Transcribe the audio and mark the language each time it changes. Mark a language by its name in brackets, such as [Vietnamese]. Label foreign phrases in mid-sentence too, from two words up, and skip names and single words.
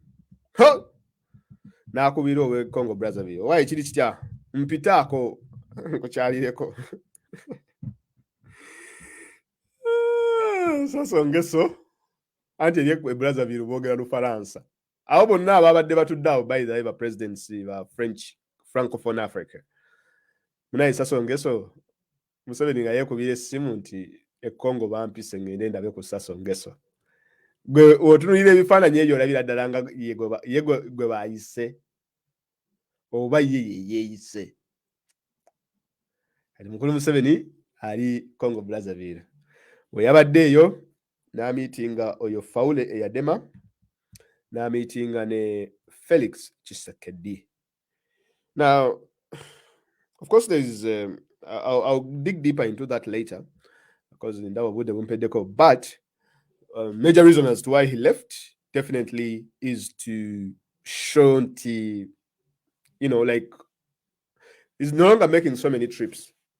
[Ganda] N'akubira ow'e Congo Brazzaville. Owaye kiri kitya? Mpitaako nkukyalireko. Sassou Nguesso anti eri e Brazzaville boogera Lufalansa. Abo bonna ababadde batudde awo [English] by the way [Ganda] ba presidency ba [English] French Francophone Africa. [Ganda] Munaye Sassou Nguesso Museveni nga yeekubira essimu nti e Congo bampise ngende ndabe ku Sassou Nguesso. Gwe otunulira ebifaananyi ebyo olabira ddala nga ye gwe baayise oba ye yeeyise. Kati mukulu Museveni ali Congo Brazzaville. We yabadde eyo n'amiitinga oyo Faule eyadema n'amiitinga ne Felix Tshisekedi. [English] Now, of course, there is I'll dig deeper into that later because in that would have but major reason as to why he left definitely is to show the, like he's no longer making so many trips.